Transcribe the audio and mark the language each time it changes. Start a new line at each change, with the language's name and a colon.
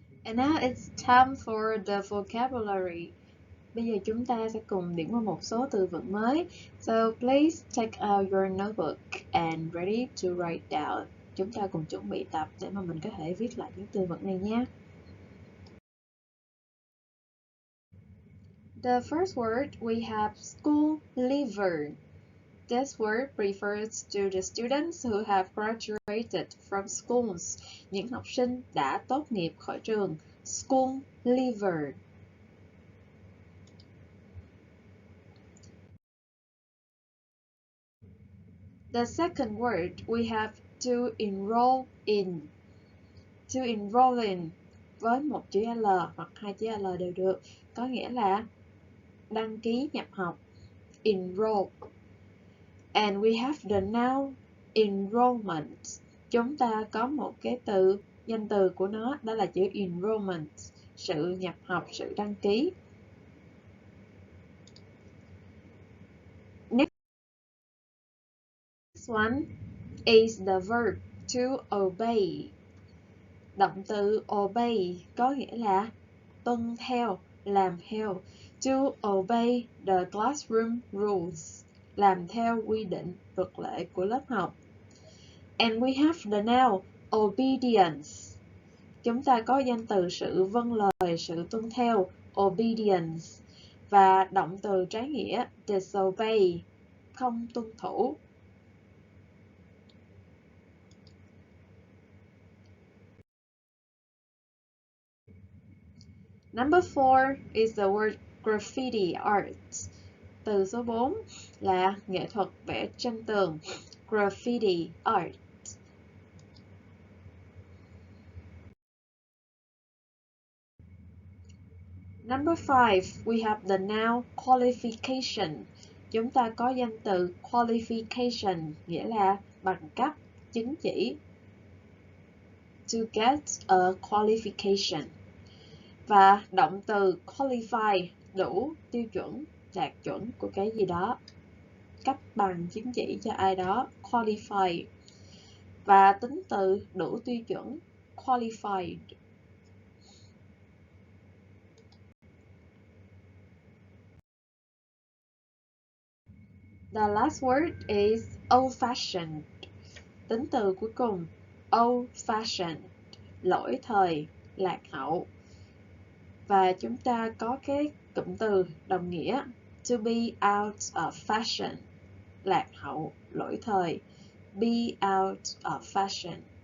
English: And now it's time for the vocabulary.
Vietnamese: Bây giờ chúng ta sẽ cùng điểm qua một số từ vựng mới.
English: So please take out your notebook and ready to write down.
Vietnamese: Chúng ta cùng chuẩn bị tập để mà mình có thể viết lại những từ vựng này nhé.
English: The first word we have school leaver. This word refers to the students who have graduated from schools.
Vietnamese: Những học sinh đã tốt nghiệp khỏi trường.
English: School leaver. The second word we have to enroll in. To enroll in
Vietnamese: với một chữ L hoặc hai chữ L đều được, có nghĩa là đăng ký nhập học.
English: Enroll. And we have the noun enrollment.
Vietnamese: Chúng ta có một cái từ, danh từ của nó, đó là chữ enrollment, sự nhập học, sự đăng ký.
English: Next one is the verb to obey.
Vietnamese: Động từ obey có nghĩa là tuân theo, làm theo.
English: To obey the classroom rules.
Vietnamese: Làm theo quy định, luật lệ của lớp học.
English: And we have the noun obedience.
Vietnamese: Chúng ta có danh từ sự vâng lời, sự tuân theo, obedience. Và động từ trái nghĩa disobey, không tuân thủ.
English: Number 4 is the word graffiti art.
Vietnamese: Từ số 4 là nghệ thuật vẽ tranh tường.
English: Graffiti art. Number 5, we have the noun qualification.
Vietnamese: Chúng ta có danh từ qualification, nghĩa là bằng cấp, chứng chỉ.
English: To get a qualification.
Vietnamese: Và động từ qualify, đủ tiêu chuẩn, đạt chuẩn của cái gì đó. Cấp bằng chứng chỉ cho ai đó, qualify. Và tính từ đủ tiêu chuẩn, qualified.
English: The last word is old-fashioned.
Vietnamese: Tính từ cuối cùng, old-fashioned, lỗi thời, lạc hậu. Và chúng ta có cái cụm từ đồng nghĩa
English: to be out of fashion,
Vietnamese: lạc hậu, lỗi thời.
English: Be out of fashion.